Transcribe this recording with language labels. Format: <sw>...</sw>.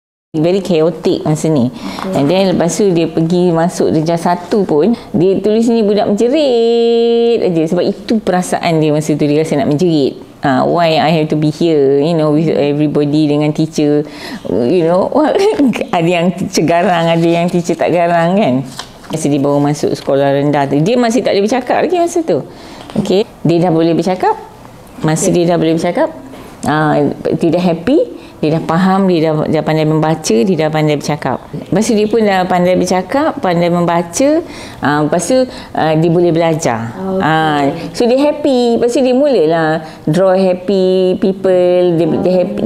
<en>Very chaotic</en> <ms>masa ni. And then lepas tu dia pergi masuk darjah 1 pun, dia tulis ni budak menjerit aja. Sebab itu perasaan dia masa tu, dia rasa nak menjerit.</ms> <en>Why I have to be here, you know, with everybody,</en> <ms>dengan teacher,</ms> <en>you know.</en> <ms>Ada yang teacher garang, ada yang teacher tak garang kan. Masa dia baru masuk sekolah rendah tu, dia masih tak boleh bercakap lagi masa tu. Okay, dia dah boleh bercakap. Masa dia dah boleh bercakap, dia dah happy. Dia dah faham, dia dah pandai membaca, dia dah pandai bercakap. Lepas tu dia pun dah pandai bercakap, pandai membaca. Lepas tu dia boleh belajar. So dia happy. Lepas tu dia mulalah</ms> <en>draw happy people.</en> <ms>Dia happy.</ms>